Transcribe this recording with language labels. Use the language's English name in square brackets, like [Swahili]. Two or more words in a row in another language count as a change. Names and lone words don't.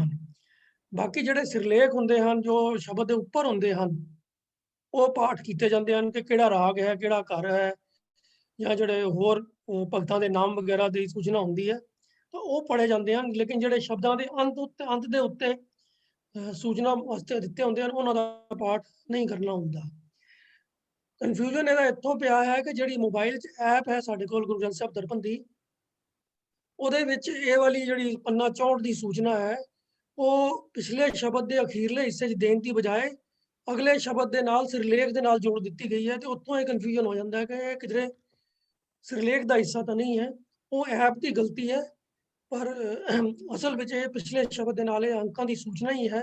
[Punjabi] ਬਾਕੀ ਜਿਹੜੇ ਸਿਰਲੇਖ ਹੁੰਦੇ ਹਨ [Hindi] जो शब्द के उपर हुंदे हन वो पाठ किए जाते हैं [Punjabi] ਕਿ ਕਿਹੜਾ ਰਾਗ ਹੈ ਕਿਹੜਾ ਘਰ ਹੈ ਯਾ ਜਿਹੜੇ ਹੋਰ ਭਗਤਾਂ ਦੇ ਨਾਮ ਵਗੈਰਾ ਕੀ ਸੂਚਨਾ ਹੁੰਦੀ ਹੈ [Hindi] तो वो पढ़े जाते हैं। [Punjabi] ਲੇਕਿਨ ਜਿਹੜੇ ਸ਼ਬਦਾਂ ਕੇ ਅੰਤ ਦੇ ਉੱਤੇ ਸੂਚਨਾ ਵਾਸਤੇ ਦਿੱਤੇ ਹੁੰਦੇ ਹਨ ਉਨ੍ਹਾਂ ਦਾ ਪਾਠ ਨਹੀਂ ਕਰਨਾ ਹੁੰਦਾ। कन्फ्यूजन ਇਹਦਾ ਇੱਥੋਂ ਪਿਆ ਹੈ ਕਿ ਜਿਹੜੀ ਮੋਬਾਈਲ ਐਪ ਹੈ ਸਾਡੇ ਕੋਲ ਗੁਰੂ ਗ੍ਰੰਥ ਸਾਹਿਬ ਦਰਪਣ ਦੀ ਉਹਦੇ ਵਿੱਚ ਇਹ ਵਾਲੀ ਜਿਹੜੀ ਪੰਨਾ 64 ਕੀ ਸੂਚਨਾ ਹੈ [Hindi] वो पिछले शब्द के अखीरले हिस्से देने की बजाय अगले शब्द [Punjabi] ਕੇ ਨਾਲ ਸਿਰਲੇਖ ਕੇ ਨਾਲ ਜੋੜ ਦਿੱਤੀ ਗਈ ਹੈ। [Hindi] तो उत्थों ये कन्फ्यूजन हो जाता है कि किधरे सिरलेख का हिस्सा तो नहीं है, वो ऐप की गलती है, पर असल में ये पिछले शब्द के नाल अंकों की सूचना ही है।